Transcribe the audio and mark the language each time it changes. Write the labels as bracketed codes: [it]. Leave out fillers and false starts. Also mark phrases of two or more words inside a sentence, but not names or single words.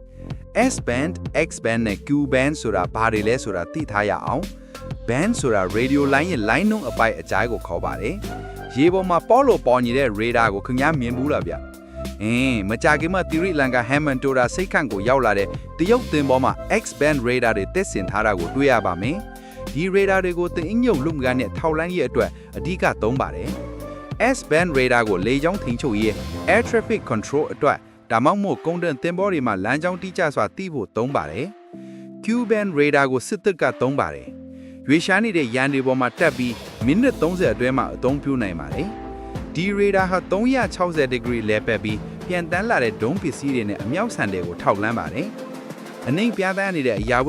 [en] S band, X band [my] နဲ့ [en] Q band [my] ဆိုတာဘာတွေလဲဆိုတာသိထားရအောင် band ဆိုတာ [en] radio line [my] ရဲ့ line နှုန်းအပိုက်အကြိုက်ကိုခေါ်ပါတယ်ရေပေါ်မှာပေါ်လို့ပေါ်နေတဲ့ radar ကိုခင်ဗျားမြင်ဘူးလားဗျမကြခင်မှာသီရိလန်ကာဟမ်မန်တိုရာစိတ်ခန့်ကိုရောက်လာတဲ့တရုတ်သင်္ဘောမှာ [en] X band radar [my] တွေတက်ဆင်ထားတာကိုတွေ့ရပါမယ်ဒီ radar တွေကိုသင်အညုံလုံကန်နဲ့ထောက်လန်းရေးအတွက်အဓိကသုံးပါတယ် [en] S band radar [my] ကိုလေကြောင်းထိန်းချုပ်ရေး air [en] traffic control [my] အတွက်ဒါမှမဟုတ်ကုန်တင်သင်္ဘောတွေမှာလမ်းကြောင်းတိကျစွာသိဖို့သုံးပါတယ် [en] Q band radar [my] ကိုစစ်တပ်ကသုံးပါတယ်ရွေရှားနေတဲ့ရန်တွေပေါ်မှာတက်ပြီးမိနစ်30အတွင်းမှာအသုံးပြုနိုင်ပါတယ်ဒီရေဒါဟာ360 degree လဲပတ်ပြီးပြန်တန်းလာတဲ့ဒုံးပစ္စည်းတွေနဲ့အမြောက်ဆန်တွေကိုထောက်လန်းပါတယ်။အနှိမ်ပြားတန်းနေတဲ့အရာဝ